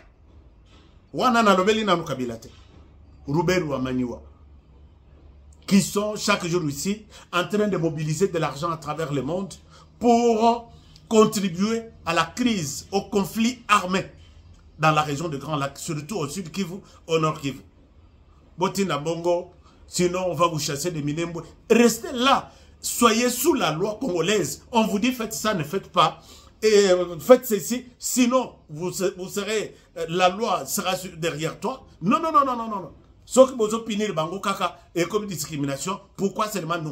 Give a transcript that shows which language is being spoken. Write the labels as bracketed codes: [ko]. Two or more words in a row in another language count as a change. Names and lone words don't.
[fr] Rouberois Maniwa, qui sont chaque jour ici en train de mobiliser de l'argent à travers le monde pour contribuer à la crise, au conflit armé dans la région de Grand Lac, surtout au sud Kivu, au nord Kivu. [ln] Botina Bongo, [fr] sinon on va vous chasser des Minembwe. Restez là, soyez sous la loi congolaise. On vous dit faites ça, ne faites pas. Et faites ceci, sinon vous serez, la loi sera derrière toi. Non, non, non, non, non, non. Sauf que vous opinez le [ln] bango kaka [fr] et comme discrimination, pourquoi seulement nous?